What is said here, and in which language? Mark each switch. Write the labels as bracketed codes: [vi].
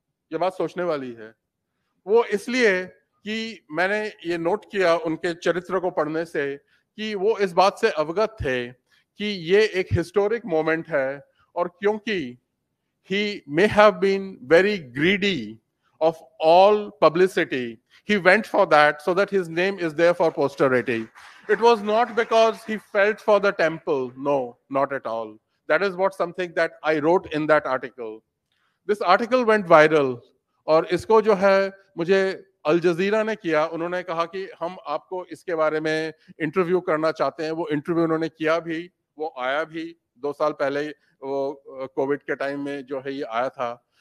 [hi] ये बात सोचने वाली है। वो इसलिए कि मैंने ये नोट किया उनके चरित्र को पढ़ने से कि वो इस बात से अवगत थे कि ये एक हिस्टोरिक मोमेंट है, और क्योंकि [en] he may have been very greedy of all publicity, he went for that so that his name is there for posterity. It was not because he felt for the temple. No, not at all. That is what something that I wrote in that article. This article went viral, [hi] और इसको जो है मुझे अल जजीरा ने किया। उन्होंने कहा कि हम आपको इसके बारे में इंटरव्यू करना चाहते हैं। वो इंटरव्यू उन्होंने किया भी, वो आया भी 2 साल पहले, वो कोविड के टाइम में जो है ये आया था।